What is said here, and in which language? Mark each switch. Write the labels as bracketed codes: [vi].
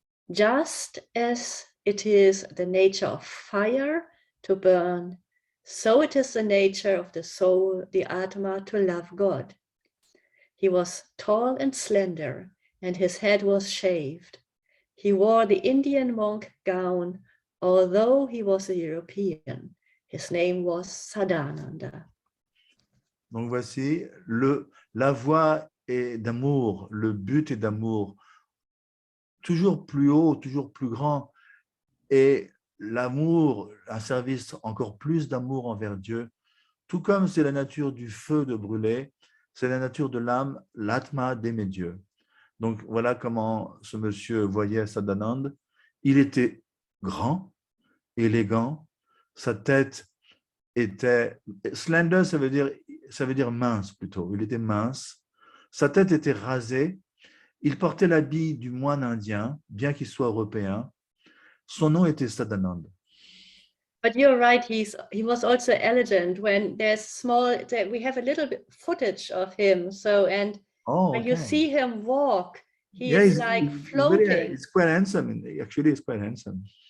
[en] Just as it is the nature of fire to burn, so it is the nature of the soul, the Atma, to love God. He was tall and slender, and his head was shaved. He wore the Indian monk gown, although he was a European. His name was Sadananda. [fr] Donc voici, la voie est d'amour, le but est d'amour, toujours plus haut, toujours plus grand, et l'amour, un service encore plus d'amour envers Dieu, tout comme c'est la nature du feu de brûler, c'est la nature de l'âme, l'atma d'aimer Dieu. Donc voilà comment ce monsieur voyait Sadananda. Il était grand, élégant, sa tête était slender, ça veut dire mince plutôt. Il était mince, sa tête était rasée. Il portait l'habit du moine indien, bien qu'il soit européen. Son nom était Sadananda. [en] But you're right, he was also elegant. When there's we have a little bit footage of him. So, and Oh, When you okay. see him walk, he Yeah, is like floating. he's quite handsome. Actually, he's quite handsome.